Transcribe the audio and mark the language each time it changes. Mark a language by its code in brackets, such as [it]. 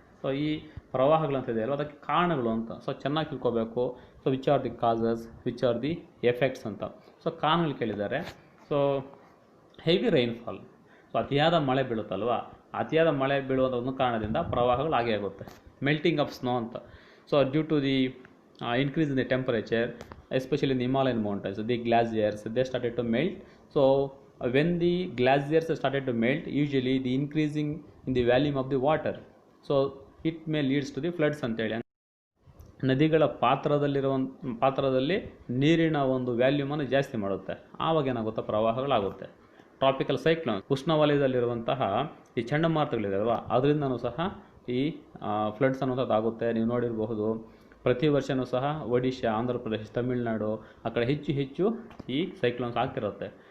[kn] So ಈ ಪ್ರವಾಹಗಳಂತ ಇದೆಯಲ್ಲ ಅದಕ್ಕೆ ಕಾರಣಗಳು ಅಂತ. ಸೊ ಚೆನ್ನಾಗಿ ತಿಳ್ಕೊಬೇಕು. [en] so which are the causes, which are the effects [kn] ಅಂತ. ಸೊ ಕಾರಣಗಳು ಕೇಳಿದ್ದಾರೆ. ಸೊ ಹೆವಿ ರೈನ್ಫಾಲ್, ಸೊ ಅತಿಯಾದ ಮಳೆ ಬೀಳುತ್ತಲ್ವ, ಅತಿಯಾದ ಮಳೆ ಬೀಳುವಂಥ ಒಂದು ಕಾರಣದಿಂದ ಪ್ರವಾಹಗಳು ಆಗೇ ಆಗುತ್ತೆ. [en] Melting of snow ಅಂತ. So due to the increase in the temperature, especially in the Himalayan mountains, the glaciers, they started to melt. So when the glaciers started to melt, usually the increasing in the volume of the water, so it may leads to the floods [kn] ಅಂತ ಹೇಳಿ. ನದಿಗಳ ಪಾತ್ರದಲ್ಲಿ ನೀರಿನ ಒಂದು ವ್ಯಾಲ್ಯೂಮನ್ನು ಜಾಸ್ತಿ ಮಾಡುತ್ತೆ, ಆವಾಗ ಏನಾಗುತ್ತೆ, ಪ್ರವಾಹಗಳಾಗುತ್ತೆ. ಟ್ರಾಪಿಕಲ್ ಸೈಕ್ಲೋನ್, ಉಷ್ಣವಲಯದಲ್ಲಿರುವಂತಹ ಈ ಚಂಡಮಾರುತಗಳಿದಾವೆ ಅದರಿಂದನೂ ಸಹ ಈ ಫ್ಲಡ್ಸ್ ಅನ್ನೋದು ಆಗುತ್ತೆ. ನೀವು ನೋಡಿರಬಹುದು ಪ್ರತಿ ವರ್ಷವೂ ಸಹ ಒಡಿಶಾ, ಆಂಧ್ರ ಪ್ರದೇಶ, ತಮಿಳುನಾಡು ಆ ಕಡೆ ಹೆಚ್ಚು ಹೆಚ್ಚು ಈ ಸೈಕ್ಲೋನ್ಸ್ ಆಗ್ತಿರುತ್ತೆ.